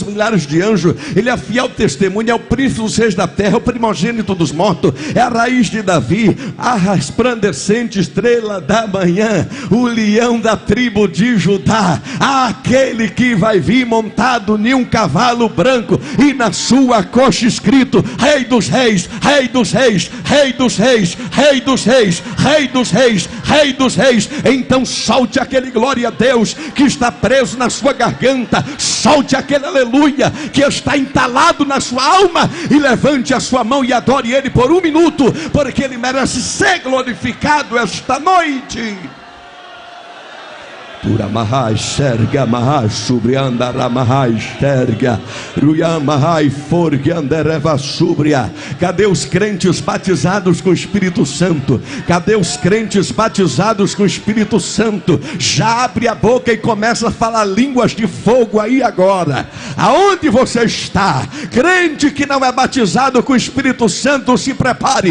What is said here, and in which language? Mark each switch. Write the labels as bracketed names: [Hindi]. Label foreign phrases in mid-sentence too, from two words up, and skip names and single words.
[Portuguese] milhares de anjos, Ele é a fiel testemunha, é o príncipe dos reis da terra, é o primogênito dos mortos, é a raiz de Davi, a resplandecente estrela da manhã, o leão da tribo de Judá, aquele que vai vir montado em um cavalo branco e na sua coxa escrito: Rei dos reis, Rei dos reis, Rei dos reis, Rei dos reis, Rei dos reis, Rei dos reis. Então solte aquele glória a Deus que está preso na sua garganta, solte aquele aleluia que está entalado na sua alma e levante a sua mão e adore Ele por um minuto, porque Ele merece ser glorificado esta noite. Puramahai serga mahai subrianda mahai serga ruyamahai forgandereva subria. Cadê os crentes batizados com o Espírito Santo? Cadê os crentes batizados com o Espírito Santo? Já abre a boca e começa a falar línguas de fogo aí agora. Aonde você está? Crente que não é batizado com o Espírito Santo, se prepare.